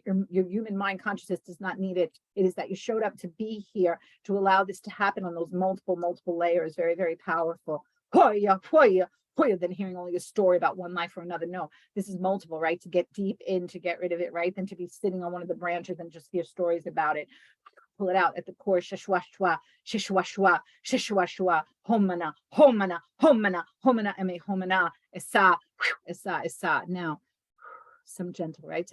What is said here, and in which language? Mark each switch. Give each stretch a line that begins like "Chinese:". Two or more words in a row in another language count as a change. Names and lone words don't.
English: Your human mind consciousness does not need it. It is that you showed up to be here to allow this to happen on those multiple layers. Very, very powerful. Hoya, than hearing only a story about one life or another. No, this is multiple, right? To get deep in, to get rid of it, right? Than to be sitting on one of the branches and just hear stories about it. Pull it out at the core. Shishwashwa, homana, eme homana, esa. Now, some gentle, right?